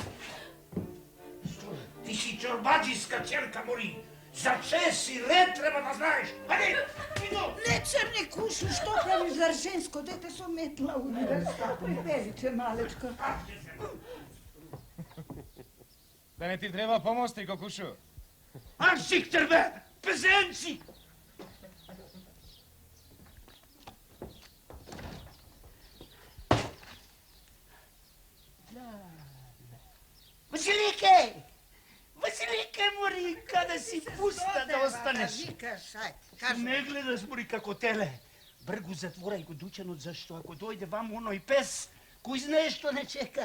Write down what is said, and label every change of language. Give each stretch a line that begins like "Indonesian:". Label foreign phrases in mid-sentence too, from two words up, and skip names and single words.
Macedonian: Ти си чорбаджиска черка, мори. За чест и ред треба да знаеш. Ајде, иду! Не црни кушу, што правиш за женско дете со метла универста? Приберите, малечка. Да не ти треба помост, Кокушу? Аншиктер, бе! Пезенци! Василике! Василике, мори, каде си пуста да останеш? Викаш, ајде, Не гледаш, мори, како теле. Бргу затворај го дуќанот, зашто ако дојде вам оној пес, кој знае што не чека.